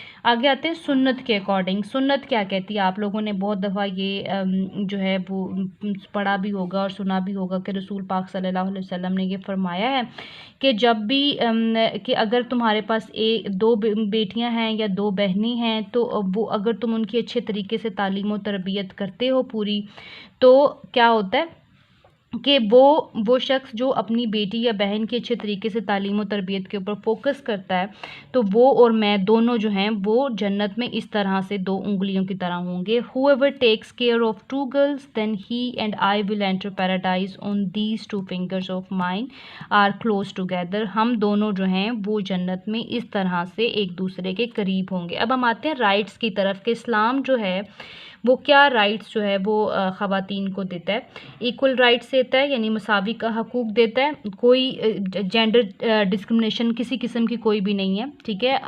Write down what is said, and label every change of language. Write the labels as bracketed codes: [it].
[ur] آگے آتے ہیں سنت کے اکارڈنگ. سنت کیا کہتی ہے؟ آپ لوگوں نے بہت دفعہ یہ جو ہے وہ پڑھا بھی ہوگا اور سنا بھی ہوگا کہ رسول پاک صلی اللہ علیہ وسلم نے یہ فرمایا ہے کہ جب بھی کہ اگر تمہارے پاس دو بیٹیاں ہیں یا دو بہنیں ہیں تو وہ اگر تم ان کی اچھے طریقے سے تعلیم و تربیت کرتے ہو پوری، تو کیا ہوتا ہے کہ وہ شخص جو اپنی بیٹی یا بہن کی اچھے طریقے سے تعلیم و تربیت کے اوپر فوکس کرتا ہے تو وہ اور میں دونوں جو ہیں وہ جنت میں اس طرح سے دو انگلیوں کی طرح ہوں گے. [en] whoever takes care of two girls then he and I will enter paradise on these two fingers of mine are close together. [ur] ہم دونوں جو ہیں وہ جنت میں اس طرح سے ایک دوسرے کے قریب ہوں گے. اب ہم آتے ہیں رائٹس کی طرف کہ اسلام جو ہے وہ کیا رائٹس جو ہے وہ خواتین کو دیتا ہے. ایکول رائٹس دیتا ہے، یعنی مساوی کا حقوق دیتا ہے، کوئی جینڈر ڈسکرمنیشن کسی قسم کی کوئی بھی نہیں ہے، ٹھیک ہے.